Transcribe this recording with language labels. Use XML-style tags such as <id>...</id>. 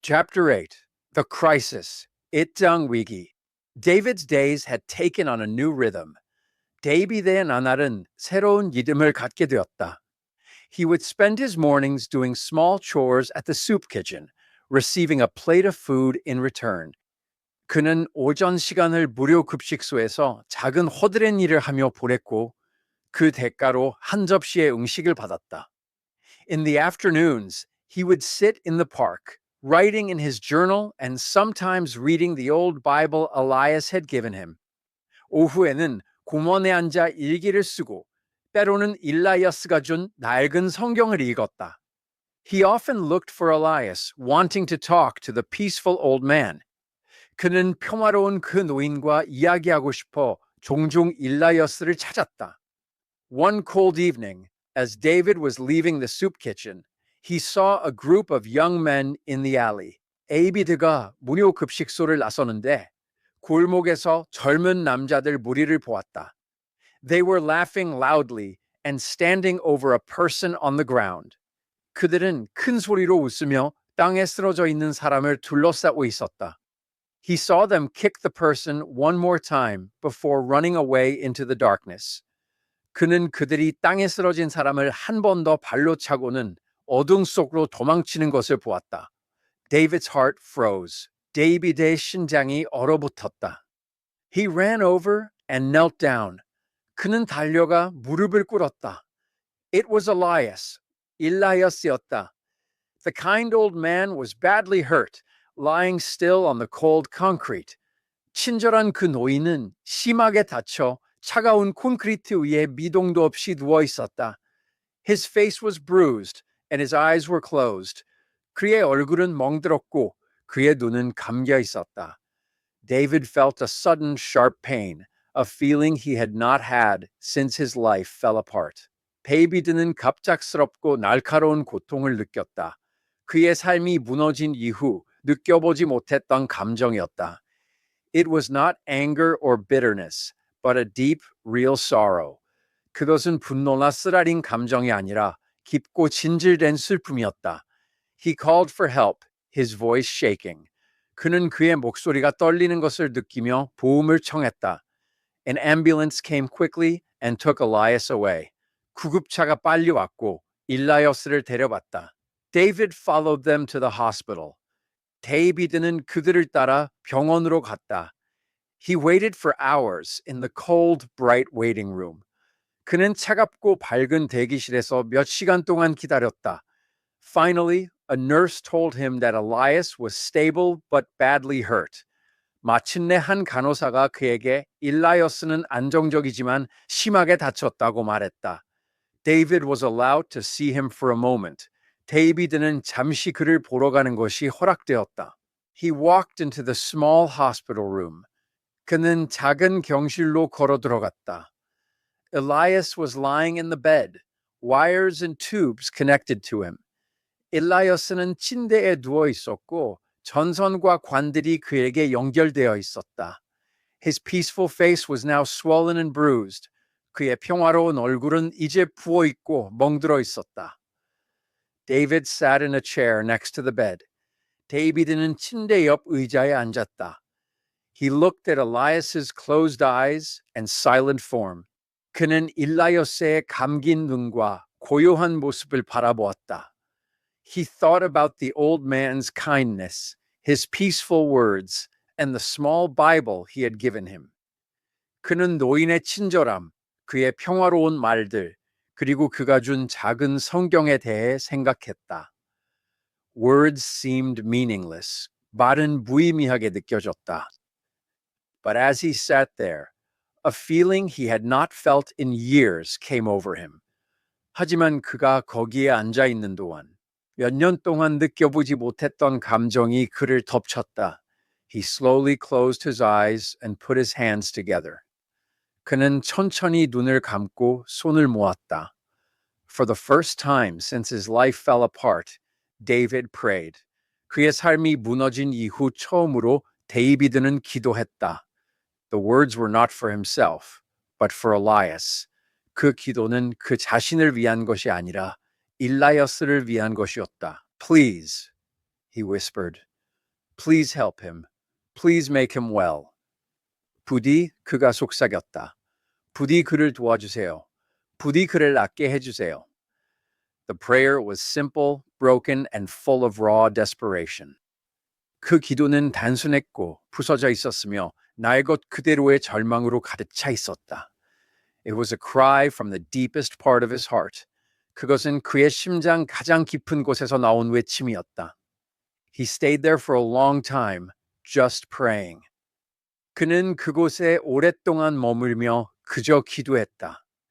<en>Chapter 8 The Crisis</en> <ko>입장 위기.</ko> <en>David's days had taken on a new rhythm.</en> <ko>데이비드의 나날은 새로운 리듬을 갖게 되었다.</ko> <en>He would spend his mornings doing small chores at the soup kitchen, receiving a plate of food in return.</en> <ko>그는 오전 시간을 무료 급식소에서 작은 허드렛 일을 하며 보냈고 그 대가로 한 접시의 음식을 받았다.</ko> <en>In the afternoons, he would sit in the park, writing in his journal and sometimes reading the old Bible Elias had given him.</en> <ko>오후에는 공원에 앉아 일기를 쓰고 때로는 일라이어스가 준 낡은 성경을 읽었다.</ko> <en>He often looked for Elias, wanting to talk to the peaceful old man.</en> <ko>그는 평화로운 그 노인과 이야기하고 싶어 종종 일라이어스를 찾았다.</ko> <en>One cold evening, as David was leaving the soup kitchen, he saw a group of young men in the alley.</en> <ko>에이비드가 무료 급식소를 나서는데 골목에서 젊은 남자들 무리를 보았다.</ko> <en>They were laughing loudly and standing over a person on the ground.</en> <ko>그들은 큰 소리로 웃으며 땅에 쓰러져 있는 사람을 둘러싸고 있었다.</ko> <en>He saw them kick the person one more time before running away into the darkness.</en> <ko>그는 그들이 땅에 쓰러진 사람을 한 번 더 발로 차고는 어둠 속으로 도망치는 것을 보았다.</ko> <en>David's heart froze.</en> <ko>데이비드의 심장이 얼어붙었다.</ko> <en>He ran over and knelt down.</en> <ko>그는 달려가 무릎을 꿇었다.</ko> <en>It was Elias.</en> <ko>일라이어스였다.</ko> <en>The kind old man was badly hurt, lying still on the cold concrete.</en> <ko>친절한 그 노인은 심하게 다쳐 차가운 콘크리트 위에 미동도 없이 누워 있었다.</ko> <en>His face was bruised and his eyes were closed.</en> <ko>그의 얼굴은 멍들었고 그의 눈은 감겨 있었다.</ko> <en>David felt a sudden sharp pain, a feeling he had not had since his life fell apart.</en> <ko>데이비드는 갑작스럽고 날카로운 고통을 느꼈다. 그의 삶이 무너진 이후 느껴보지 못했던 감정이었다.</ko> <en>It was not anger or bitterness, but a deep, real sorrow.</en> <ko>그것은 분노나 쓰라린 감정이 아니라 깊고 진실된 슬픔이었다.</ko> <en>He called for help, his voice shaking.</en> <ko>그는 그의 목소리가 떨리는 것을 느끼며 보험을 청했다.</ko> <en>An ambulance came quickly and took Elias away.</en> <ko>구급차가 빨리 왔고 일라이어스를 데려갔다.</ko> <en>David followed them to the hospital.</en> <ko>데이비드는 그들을 따라 병원으로 갔다.</ko> <en>He waited for hours in the cold, bright waiting room.</en> <ko>그는 차갑고 밝은 대기실에서 몇 시간 동안 기다렸다.</ko> <en>Finally, a nurse told him that Elias was stable but badly hurt.</en> <ko>마침내 한 간호사가 그에게 일라이어스는 안정적이지만 심하게 다쳤다고 말했다.</ko> <en>David was allowed to see him for a moment.</en> <ko>데이비드는 잠시 그를 보러 가는 것이 허락되었다.</ko> <en>He walked into the small hospital room.</en> <ko>그는 작은 병실로 걸어 들어갔다.</ko> <en>Elias was lying in the bed, wires and tubes connected to him.</en> <ko>일라이어스는 침대에 누워 있었고 전선과 관들이 그에게 연결되어 있었다.</ko> <en>His peaceful face was now swollen and bruised.</en> <ko>그의 평화로운 얼굴은 이제 부어 있고 멍들어 있었다.</ko> <en>David sat in a chair next to the bed.</en> <ko>데이비드는 침대 옆 의자에 앉았다.</ko> <en>He looked at Elias's closed eyes and silent form.</en> <ko>그는 일라이어스의 감긴 눈과 고요한 모습을 바라보았다.</ko> <en>He thought about the old man's kindness, his peaceful words, and the small Bible he had given him.</en> <ko>그는 노인의 친절함, 그의 평화로운 말들, 그리고 그가 준 작은 성경에 대해 생각했다.</ko> <en>Words seemed meaningless.</en> <ko>말은 무의미하게 느껴졌다.</ko> <en>But as he sat there, a feeling he had not felt in years came over him.</en> <ko>하지만 그가 거기에 앉아 있는 동안 몇 년 동안 느껴보지 못했던 감정이 그를 덮쳤다.</ko> <en>He slowly closed his eyes and put his hands together.</en> <ko>그는 천천히 눈을 감고 손을 모았다.</ko> <en>For the first time since his life fell apart, David prayed.</en> <ko>그의 삶이 무너진 이후 처음으로 데이비드는 기도했다.</ko> <en>The words were not for himself, but for Elias.</en> <ko>그 기도는 그 자신을 위한 것이 아니라 일라이어스를 위한 것이었다.</ko> <en>Please, he whispered. Please help him. Please make him well.</en> <ko>부디 그가 속삭였다. 부디 그를 도와주세요. 부디 그를 낫게 해주세요.</ko> <en>The prayer was simple, broken, and full of raw desperation.</en> <ko>그 기도는 단순했고 부서져 있었으며 날 것 그대로의 절망으로 가득 차 있었다.</ko> <en>It was a cry from the deepest part of his heart.</en> <ko>그것은 그의 심장 가장 깊은 곳에서 나온 외침이었다.</ko> <en>He stayed there for a long time, just praying.</en> <ko>그는 그곳에 오랫동안 머물며 그저 기도했다.</ko>